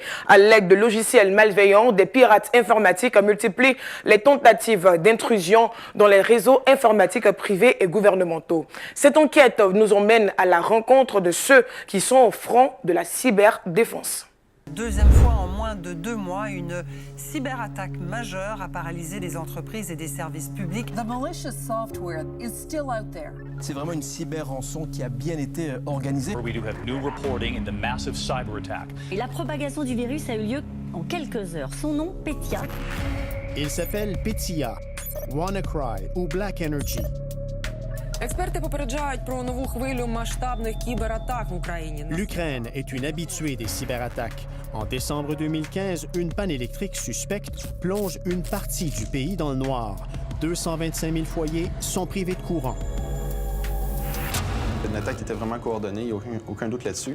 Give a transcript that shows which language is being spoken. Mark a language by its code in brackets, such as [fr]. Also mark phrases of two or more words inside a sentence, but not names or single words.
[fr] À l'aide de logiciels malveillants, des pirates informatiques multiplient les tentatives d'intrusion dans les réseaux informatiques privés et gouvernementaux. Cette enquête nous emmène à la rencontre de ceux qui sont au front de la cyberdéfense. Deuxième fois en moins de 2 mois, une cyberattaque majeure a paralysé des entreprises et des services publics. [en] The malicious software is still out there. [fr] C'est vraiment une cyber-rançon qui a bien été organisée. [en] We do have new reporting in the massive cyber attack. [fr] Et la propagation du virus a eu lieu en quelques heures. Son nom, Petya. Il s'appelle Petya, WannaCry ou Black Energy. [uk] Експерти попереджають про нову хвилю масштабних кібератак в Україні. [fr] L'Ukraine est une habituée des cyberattaques. En décembre 2015, une panne électrique suspecte plonge une partie du pays dans le noir. 225 000 foyers sont privés de courant. L'attaque était vraiment coordonnée, il n'y a aucun doute là-dessus.